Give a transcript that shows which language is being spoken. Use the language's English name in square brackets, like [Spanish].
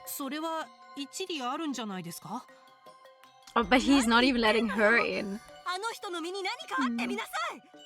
[Japanese] それは一理あるんじゃないですか？ [English] oh, but he's not even letting her in. [Japanese] あの人の身に何かあってみなさい。